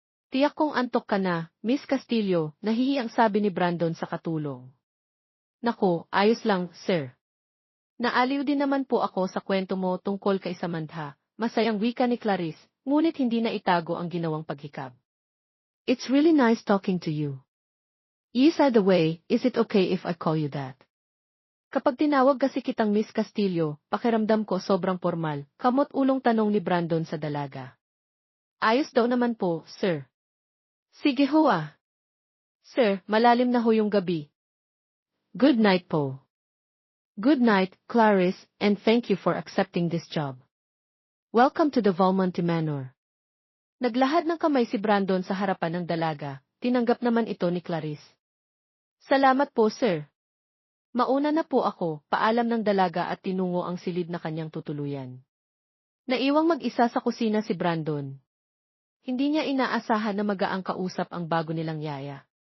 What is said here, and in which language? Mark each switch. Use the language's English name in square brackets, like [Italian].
[Filipino] Tiyak kong antok ka na, Miss Castillo, nahihiyang sabi ni Brandon sa katulong. Nako, ayos lang, sir. Naaliw din naman po ako sa kwento mo tungkol kay Samantha, masayang wika ni Clarice, ngunit hindi na itago ang ginawang paghikab. [English] It's really nice talking to you. Yes, by the way, is it okay if I call you that? [Filipino] Kapag tinawag kasi kitang Miss Castillo, pakiramdam ko sobrang formal, kamot-ulong tanong ni Brandon sa dalaga. Ayos daw naman po, sir. Sige ho ah. Sir, malalim na ho yung gabi. [English] Good night [Filipino] po. [English] Good night, Clarice, and thank you for accepting this job. Welcome to the Valmonte Manor. [Filipino] Naglahad ng kamay si Brandon sa harapan ng dalaga, tinanggap naman ito ni Clarice. Salamat po, sir. Mauna na po ako, paalam ng dalaga at tinungo ang silid na kanyang tutuluyan. Naiwang mag-isa sa kusina si Brandon. Hindi niya inaasahan na magaang kausap ang bago nilang yaya.